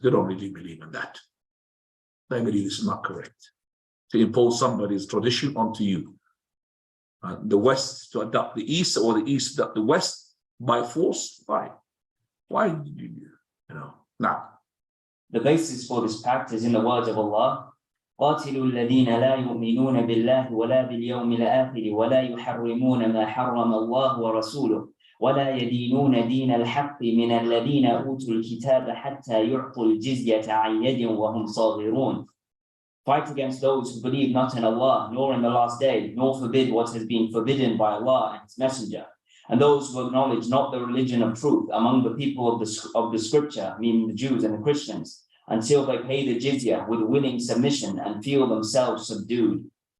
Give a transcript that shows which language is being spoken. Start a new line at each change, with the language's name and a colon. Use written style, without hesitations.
English: They don't really believe in that. They believe this is not correct. To impose somebody's tradition onto you. The West to adopt the East, or the East to adopt the West by force. Why did you now? The basis for this pact is in the words of Allah.
Arabic: قاتلوا الذين لا يؤمنون بالله ولا باليوم الآخر ولا يحرمون ما حرم الله ورسوله ولا يدينون دين الحق من الذين أوتوا الكتاب حتى يعطوا الجزية عن يد وهم صاغرون.
English: Fight against those who believe not in Allah, nor in the last day, nor forbid what has been forbidden by Allah and His Messenger. And those who acknowledge not the religion of truth among the people of the scripture, meaning the Jews and the Christians, until they pay the jizya with willing submission and feel themselves subdued.